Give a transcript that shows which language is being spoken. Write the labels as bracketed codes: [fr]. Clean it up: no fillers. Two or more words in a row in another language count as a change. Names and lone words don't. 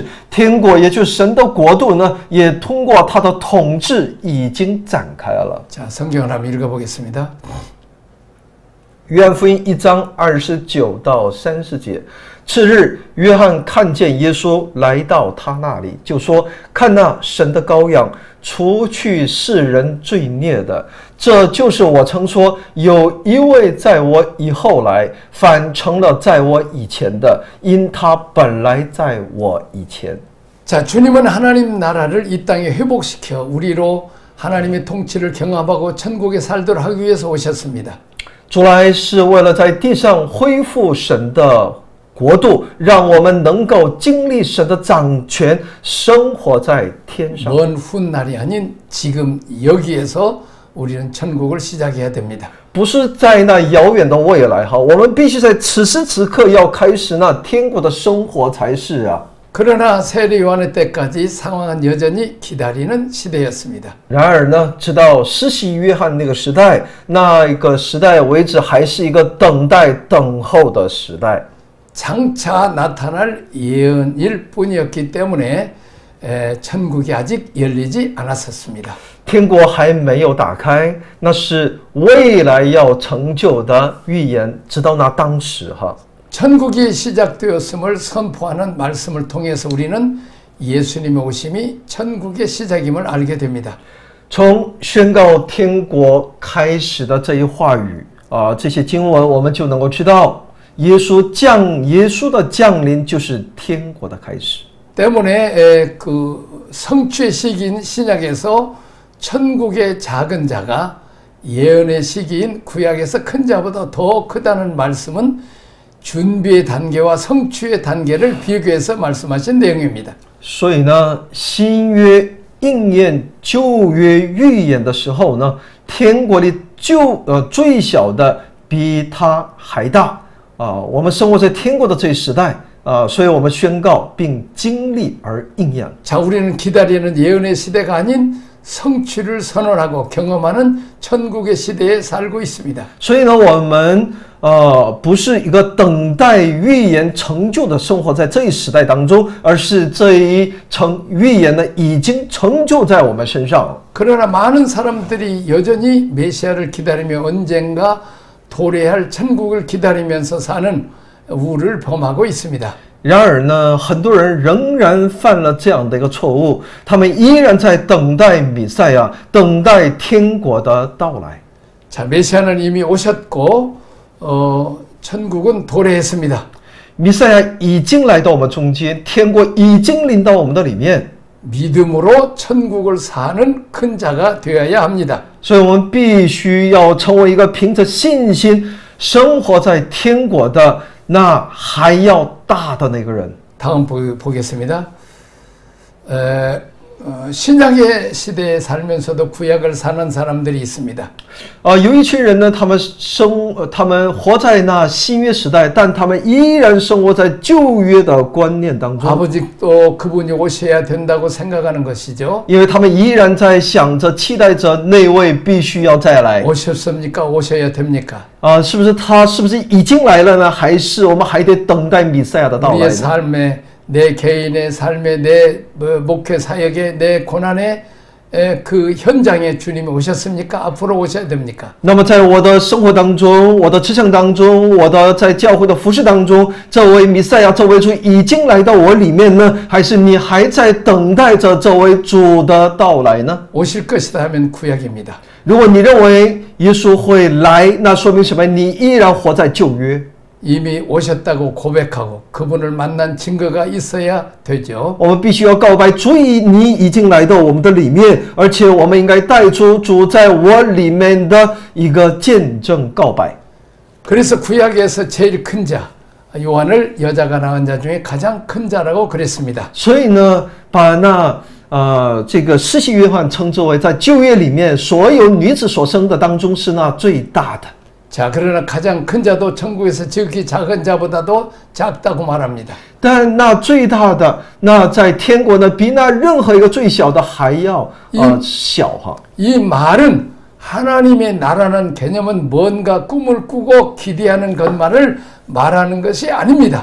[zh] 天国也就是神的国度呢，也通过他的统治已经展开了。 [ko] 자, 성경을 한번 읽어보겠습니다. [zh] 约翰福音1章29到30节。次日，约翰看见耶稣来到他那里，就说：“看那神的羔羊，除去世人罪孽的。这就是我曾说，有一位在我以后来，反成了在我以前的，因他本来在我以前。” [ko] 자, 주님은 하나님 나라를 이 땅에 회복시켜 우리로 하나님의 통치를 경험하고 천국에 살도록 하기 위해서 오셨습니다. [zh] 主来是为了在地上恢复神的国度，让我们能够经历神的掌权，生活在天上。 [ko] 먼 훗날이 아닌 지금 여기에서 우리는 천국을 시작해야 됩니다. [zh] 不是在那遥远的未来哈，我们必须在此时此刻要开始那天国的生活才是啊。 [ko] 그러나 세례 요한의 때까지 상황은 여전히 기다리는 시대였습니다. [zh] 然而呢，直到施洗约翰那个时代，那一个时代为止，还是一个等待、等候的时代。 [ko] 장차 나타날 예언일 뿐이었기 때문에 천국이 아직 열리지 않았었습니다. [zh] 天国还没有打开，那是未来要成就的预言，直到那当时哈。 [ko] 천국이 시작되었음을 선포하는 말씀을 통해서 우리는 예수님의 오심이 천국의 시작임을 알게 됩니다. [zh] 从宣告天国开始的这一话语这些经文，我们就能够知道，耶稣的降临就是天国的开始。 [ko] 때문에 그 성취의 시기인 신약에서 천국의 작은 자가 예언의 시기인 구약에서 큰 자보다 더 크다는 말씀은 준비의 단계와 성취의 단계를 비교해서 말씀하신 내용입니다. [zh] 所以呢，新约应验旧约预言的时候呢，天国里最小的比它还大我们生活在天国的这一时代所以我们宣告并经历而应验。 [ko] 자, 우리는 기다리는 예언의 시대가 아닌 성취를 선언하고 경험하는 천국의 시대에 살고 있습니다. [zh] 所以呢，我们不是一个等待预言成就的生活在这一时代当中，而是这一预言呢已经成就在我们身上。 [ko] 그러나 많은 사람들이 여전히 메시아를 기다리며 언젠가 도래할 천국을 기다리면서 사는 우를 범하고 있습니다. [zh] 然而呢，很多人仍然犯了这样的一个错误，他们依然在等待弥赛亚，等待天国的到来。 [ko] 자, 메시아는 이미 오셨고 천국은 도래했습니다. [zh] 弥赛亚已经来到我们中间，天国已经临到我们的里面， [ko] 믿음으로 천국을 사는 큰 자가 되어야 합니다. [zh] 所以我们必须要成为一个凭着信心生活在天国的那还要大的那个人。 [ko] 다음 보겠습니다. 신약의 시대에 살면서도 구약을 사는 사람들이 있습니다. [zh] 有一群人呢，他们活在那新约时代，但他们依然生活在旧约的观念当中。 [ko] 아버지도 그분이 오셔야 된다고 생각하는 것이죠. [zh] 因为他们依然在想着、期待着那位必须要再来。 [ko] 오셨습니까? 오셔야 됩니까? [zh] 是不是他是不是已经来了呢？还是我们还得等待弥赛亚的到来 [ko] 우리의 [zh] 呢？ [ko] 삶에 내 개인의 삶에 내 목회 사역에 내 고난의 그 현장에 주님이 오셨습니까? 앞으로 오셔야 됩니까? [zh] 那么在我的生活当中、我的职场当中、我的在教会的服事当中，这位弥赛亚、这位主已经来到我里面呢，还是你还在等待着这位主的到来呢？ [ko] 오실 것이다 하면 구약입니다. [zh] 如果你认为耶稣会来，那说明什么？你依然活在旧约。 [ko] 이미 오셨다고 고백하고 그분을 만난 증거가 있어야 되죠. [zh] 我们必须要告白，主你已经来到我们的里面，而且我们应该带出主在我里面的一个见证告白。 [ko] 그래서 구약에서 제일 큰 자, 요한을 여자가 낳은 자 중에 가장 큰 자라고 그랬습니다. [zh] 所以呢，把那这个施洗约翰称之为在旧约里面所有女子所生的当中是那最大的。 [ko] 자, 그러나 가장 큰 자도 천국에서 지극히 작은 자보다도 작다고 말합니다. [zh] 但那最大的，那在天国呢，比那任何一个最小的还要小哈。 [ko] 이 말은 하나님의 나라는 개념은 뭔가 꿈을 꾸고 기대하는 것만을 말하는 것이 아닙니다.